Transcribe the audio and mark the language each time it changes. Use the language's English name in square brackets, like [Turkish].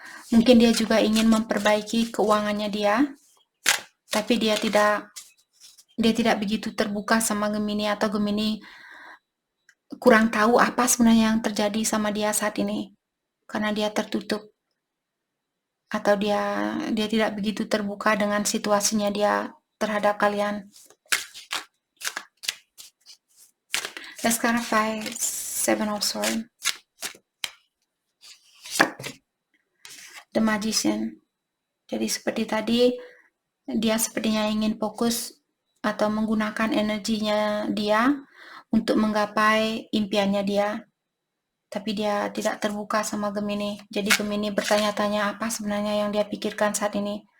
[Indonesian] Mungkin dia juga ingin memperbaiki keuangannya dia, tapi dia tidak begitu terbuka sama Gemini, atau Gemini kurang tahu apa sebenarnya yang terjadi sama dia saat ini karena dia tertutup, atau dia tidak begitu terbuka dengan situasinya dia terhadap kalian. [English] Let's clarify Seven of Swords. The Magician. [Indonesian] Jadi seperti tadi, dia sepertinya ingin fokus atau menggunakan energinya dia untuk menggapai impiannya dia. Tapi dia tidak terbuka sama Gemini. Jadi Gemini bertanya-tanya apa sebenarnya yang dia pikirkan saat ini.